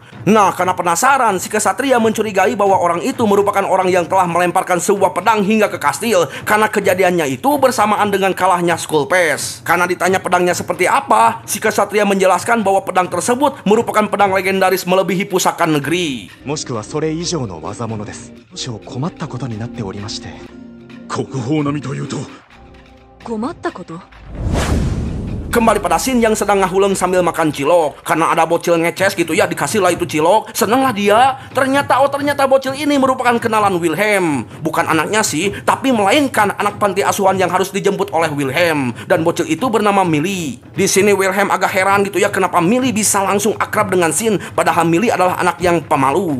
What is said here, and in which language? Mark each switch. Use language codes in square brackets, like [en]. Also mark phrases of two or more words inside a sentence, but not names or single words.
[id] Nah, karena penasaran, si Ksatria mencurigai bahwa orang itu merupakan orang yang telah melemparkan sebuah pedang hingga ke kastil karena kejadiannya itu bersamaan dengan kalahnya Skull Pass. Karena ditanya pedangnya seperti apa, si Ksatria menjelaskan bahwa pedang tersebut merupakan pedang legendaris melebihi pusaka negeri. [ja] もしくはそれ以上の技物です。少々困ったことになっておりまして。国宝並みというと困ったこと？ [id] Kembali pada Shin yang sedang ngahuleng sambil makan cilok. Karena ada bocil ngeces gitu ya, dikasih lah itu cilok. Seneng lah dia. Ternyata bocil ini merupakan kenalan Wilhelm. Bukan anaknya sih, tapi melainkan anak panti asuhan yang harus dijemput oleh Wilhelm. Dan bocil itu bernama Millie. Di sini Wilhelm agak heran gitu ya, kenapa Millie bisa langsung akrab dengan Shin, padahal Millie adalah anak yang pemalu.